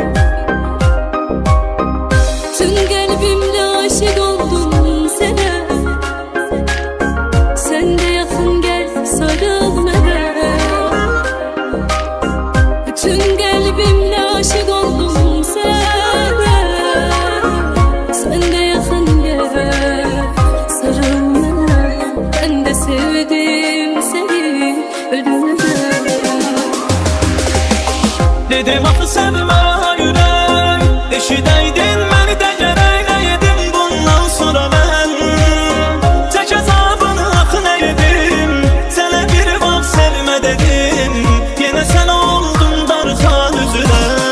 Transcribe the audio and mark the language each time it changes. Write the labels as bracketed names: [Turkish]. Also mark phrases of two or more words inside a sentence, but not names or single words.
[Azerbaijani] Tüm qəlbimlə aşiq oldum sənə, sən də yaxın gəl sarıl mənə. Bütün qəlbimlə aşiq oldum sənə, sən də yaxın gəl sarıl mənə. [Turkish] Ben de sevdim seni ölümden. [Azerbaijani] Dedim axı sevmə ürək, eşidəydin məni də gərək. Nə yedim bundan sonra mən, çək əzabını axı nə yedim. Sənə bir vaxt sevmə dedim, yenə sən oldun darxan üzünə.